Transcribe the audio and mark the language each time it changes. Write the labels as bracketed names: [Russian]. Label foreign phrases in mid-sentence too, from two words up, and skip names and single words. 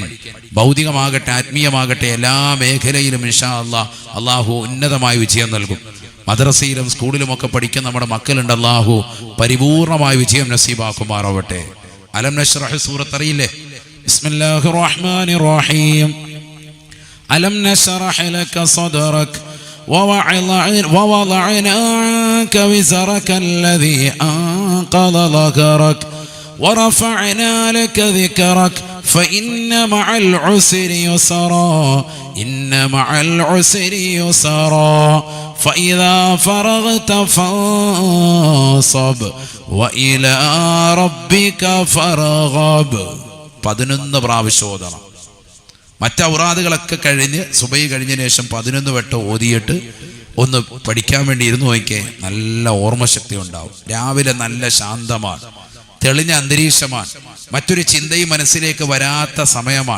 [Malayalam] ഭൗതികമാകട്ടെ ആത്മീയമാകട്ടെ എല്ലാ മേഖലയിലും [Arabic] إن شاء الله [Malayalam] അള്ളാഹു ഉന്നതമായ വിജയം നൽകും. മദ്രസയിലും സ്കൂളിലുമൊക്കെ പഠിക്കുന്ന നമ്മുടെ മക്കളുണ്ട്. അള്ളാഹു പരിപൂർണമായ വിജയം നസീബാക്കുമാറാവട്ടെ. അലം നശ്റഹ് സൂറത്ത് അറിയില്ലേ? [Arabic] بسم الله الرحمن الرحيم. ألم نشرح لك صدرك ووضعنا عنك وزرك الذي أنقض ظهرك ورفعنا لك ذكرك فإن مع العسر يسرا إن مع العسر يسرا فإذا فرغت فانصب وإلى ربك فارغب. [Malayalam] 11 പ്രാവശ്യം ഓതണം. മറ്റൗറാദുകളൊക്കെ കഴിഞ്ഞ് സുബഹി കഴിഞ്ഞതിന് ശേഷം 11 വട്ടം ഓതിയിട്ട് ഒന്ന് പഠിക്കാൻ വേണ്ടി ഇരുന്ന് നോക്കിയേ. നല്ല ഓർമ്മശക്തി ഉണ്ടാവും. രാവിലെ നല്ല ശാന്തമാണ്, തെളിഞ്ഞ അന്തരീക്ഷമാണ്, മറ്റൊരു ചിന്തയും മനസ്സിലേക്ക് വരാത്ത സമയമാണ്.